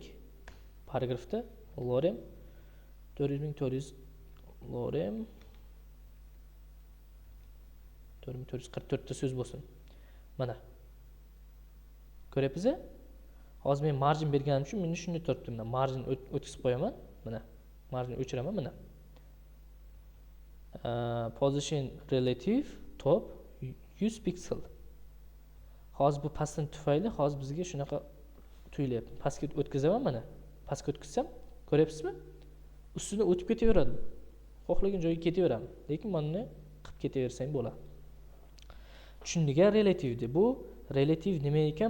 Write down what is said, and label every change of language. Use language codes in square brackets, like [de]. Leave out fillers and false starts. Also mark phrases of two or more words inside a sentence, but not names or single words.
[uz] Paragrafda lorem 400 lorem 4444 ta so'z bo'lsin. Mana. Ko'ryapsiz? Hozir men margin berganim uchun meni shunday turibdi. Mana margin o'tkazib qo'yaman. Mana. Margin o'chiraman mana. [en] Position relative top 100 pixel. [uz] Hozir bu pastdan tufayli hozir bizga shunaqa tuyulyapti. Pastga o'tkazaman mana. Pastga o'tkazsam, ko'ryapsizmi? Ustidan o'tib ketaveradi. Xohlagan joyga ketaveradi. Lekin buni qilib ketaversang bo'ladi. Tushundiga relativdi. Bu relativ nima ekan?